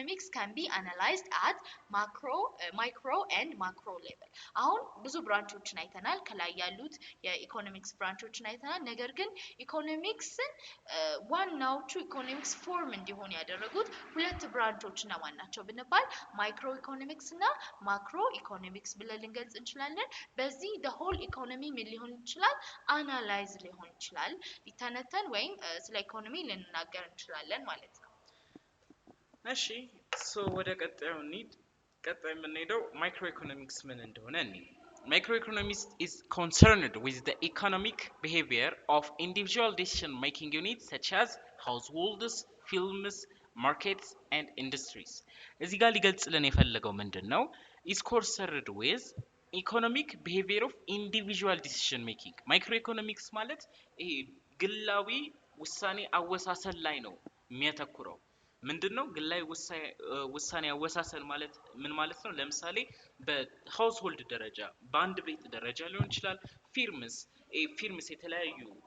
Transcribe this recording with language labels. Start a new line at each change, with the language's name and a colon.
English: economics can be analyzed at micro and macro level
Amharic: አሁን ብዙ ብራንቾችን አይተናል ከላይ ያሉት የኢኮኖሚክስ ብራንቾችን አይተናል ነገር ግን ኢኮኖሚክስን ዋናዎቹ ኢኮኖሚክስ ፎርም እንዲሆን ያደረጉት ሁለት ብራንቾች እና ማን ናቸው ብንባል ማይክሮ ኢኮኖሚክስ እና ማክሮ ኢኮኖሚክስ ብለን ልንገልጽ እንችላለን በዚህ
English: the whole economy
Amharic: ምን ሊሆን ይችላል አናላይዝ ሊሆን ይችላል ሊተነተን ወይም ስለ ኢኮኖሚ ልንናገር እንችላለን ማለት ነው እሺ ሶ ወደ ቀጣዩ እንሂድ ቀጣይ የምንሄደው ማይክሮ ኢኮኖሚክስ ምን እንደሆነ እንሂድ
English: Microeconomics is concerned with the economic behavior of individual decision-making units such as households, firms, markets, and industries.
Amharic: እዚህ ጋር ሊገልጽልን የፈለገው ምንድነው?
English: is concerned with economic behavior of individual decision-making.
Amharic: Microeconomics ማለት ይሄ ግላዊ ውሳኔ አወሳሰል ላይ ነው የሚያተኩረው። ምንድነው ግላይ ውሳኔ አወሳሰል ማለት ምን ማለት ነው ለምሳሌ በሃውስሆልድ ደረጃ በአንድ ቤት ደረጃ ሊሆን ይችላል ፊርምስ የተለያዩ